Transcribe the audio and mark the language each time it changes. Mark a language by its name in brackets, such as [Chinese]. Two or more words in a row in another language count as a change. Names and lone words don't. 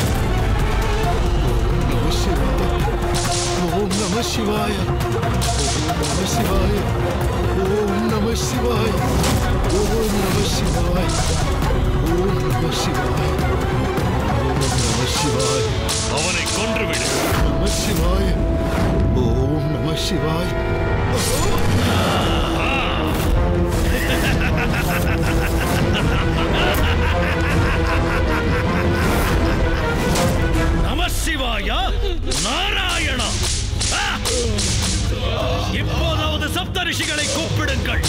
[Sanskrit] ओम नमः शिवाय, ओम नमः शिवाय, ओम नमः शिवाय, ओम नमः शिवाय, ओम नमः शिवाय, ओम नमः शिवाय. [Tamil] அவனை கொன்றுவிடு. [Sanskrit] नमः शिवाय, ओम नमः शिवाय. नमः शिवाय, नारायण. [Tamil] இப்போதாவது சப்த ரிஷிகளை கூப்பிடுங்கள்.